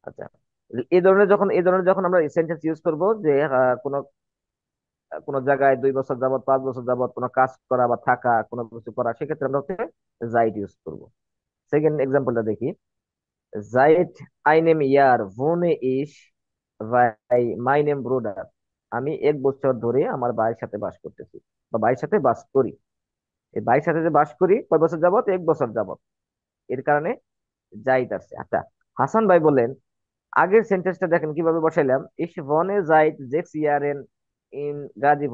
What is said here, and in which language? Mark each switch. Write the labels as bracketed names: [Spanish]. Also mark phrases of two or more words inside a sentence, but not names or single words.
[Bangla] আচ্ছা, এই ধরনের যখন আমরা সেন্টেন্স ইউজ করব যে কোনো কোনো জায়গায় 2 বছর যাবত 5 বছর যাবত কোনো কাজ করা বা থাকা কোনো কিছু করা, সেক্ষেত্রে আমরা হচ্ছে জাইট ইউজ করব। [English] second example [German] দেখি। seit einem Jahr wohne ich bei meinem Bruder। [Bangla] আমি 1 বছর ধরে আমার ভাইয়ের সাথে বাস করতেছি বা ভাইয়ের সাথে বাস করি। এই ভাইয়ের সাথে যে বাস করি কয় বছর যাবত? 1 বছর যাবত। এর কারণে জাইট আছে। আচ্ছা, হাসান ভাই বলেন, আগের সেন্টেন্সটা দেখেন কিভাবে বসাইলাম। [German] Ich wohne seit sechs Jahren in Gazipur.